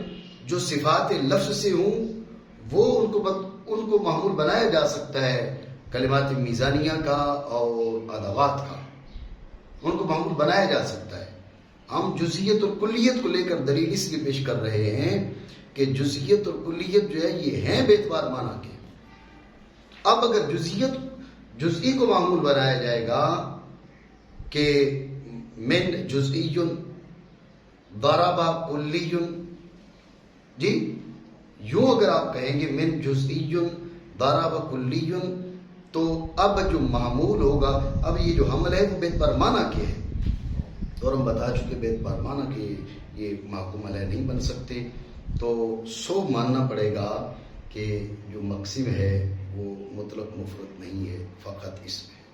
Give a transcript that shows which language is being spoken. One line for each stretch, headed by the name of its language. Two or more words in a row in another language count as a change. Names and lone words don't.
Urdu: جو صفات لفظ سے ہوں وہ ان کو معمول بنایا جا سکتا ہے کلمات میزانیہ کا اور ادوات کا، ان کو معمول بنایا جا سکتا ہے. ہم جزئیت اور کلیت کو لے کر دلیل اس لیے پیش کر رہے ہیں کہ جزئیت اور کلیت جو ہے یہ ہیں بے اعتبار معنی کے. اب اگر جزئی کو معمول بنایا جائے گا کہ
Arabic: من جزئی ضرب کلی،
Urdu: جی یوں اگر آپ کہیں گے
Arabic: من جزئی ضرب کلی،
Urdu: تو اب جو معمول ہوگا، اب یہ جو حمل ہے وہ بے اعتبار معنی کے ہے، اور ہم بتا چکے بے اعتبار معنی کے یہ محکوم علیہ نہیں بن سکتے. تو سو ماننا پڑے گا کہ جو مقسم ہے وہ مطلق مفرد نہیں ہے، فقط اسم ہے.